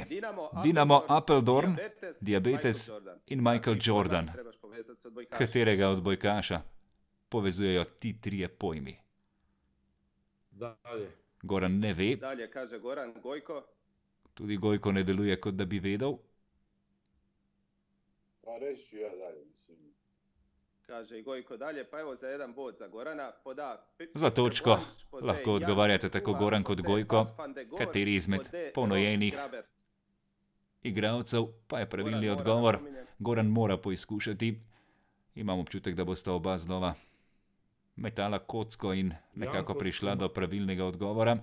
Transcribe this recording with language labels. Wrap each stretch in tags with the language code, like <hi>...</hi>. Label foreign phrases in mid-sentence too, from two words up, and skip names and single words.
<sl>Dinamo Apeldoorn, Diabetes in Michael Jordan. Katerega odbojkaša povezujejo ti 3 pojmi? Goran ne ve. Dalje kaže Goran, Gojko. Tudi Gojko ne deluje, kot da bi vedel.</sl> <hr>Pa reći ja dalje, mislim. Kaže i Gojko dalje, pa evo za 1 bod za Gorana.</hr> <sl>Za točko lahko odgovarjate tako Goran kot Gojko. Kateri izmed ponujenih igralcev pa je pravilni odgovor. Goran mora poizkušati. Imam občutek, da bosta oba znova metala kocko in nekako prišla do pravilnega odgovora.</sl>